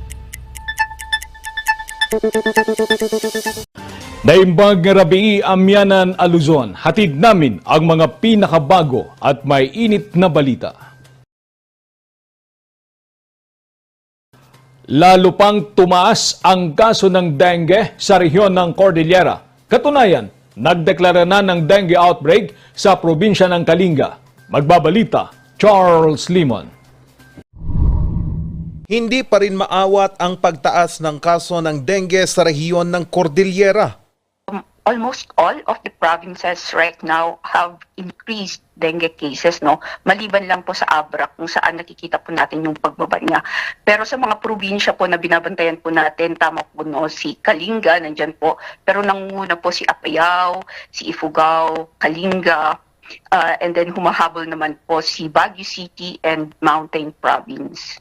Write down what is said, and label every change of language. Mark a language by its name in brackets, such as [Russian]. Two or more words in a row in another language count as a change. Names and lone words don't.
[Iloko] Naimbag nga rabii amyanan a Luzon, [Filipino] hatid namin ang mga pinakabago at may init na balita. Lalo pang tumaas ang kaso ng dengue sa rehiyon ng Cordillera. Katunayan, nagdeklara na ng dengue outbreak sa probinsya ng Kalinga. Magbabalita, Charles Limon. Hindi pa rin maawat ang pagtaas ng kaso ng dengue sa rehiyon ng Cordillera. [English] Almost all of the provinces right now have increased dengue cases, no? [Filipino] Maliban lang po sa Abra kung saan nakikita po natin yung pagbaba niya. Pero sa mga probinsya po na binabantayan po natin, tama po no, si Kalinga, nandyan po. Pero nangunguna po si Apayao, si Ifugao, Kalinga, [English] and then [Filipino] humahabol naman po si Baguio City and Mountain Province.